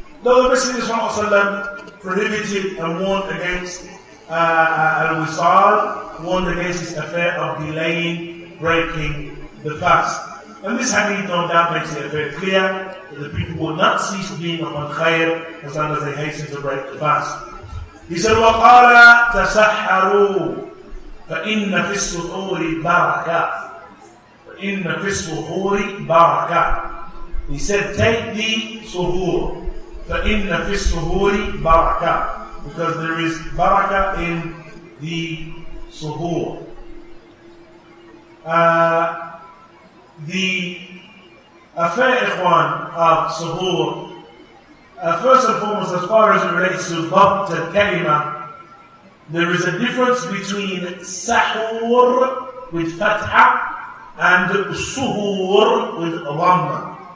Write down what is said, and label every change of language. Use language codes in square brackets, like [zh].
[en] Though the Messenger ﷺ prohibited and warned against al-wisal, warned against this affair of delaying breaking the fast. And this hadith no doubt makes it very clear that the people will not cease being upon khair as long as they hasten to break the fast. He said, [ar] وَقَالَ تَسَحَّرُوا فَإِنَّ فِي السُّحُورِ بَرَكَةً فَإِنَّ فِي السُّحُورِ بَرَكَةً. [en] He said, take the suhoor. [ar] فَإِنَّ فِي السُّهُورِ بَرَكَةً, [en] because there is barakah in the suhoor. The affair, ikhwan, of suhoor, first and foremost, as far as it relates to dhabt al-kalima, there is a difference between sahur with fatha and suhoor with dhamma.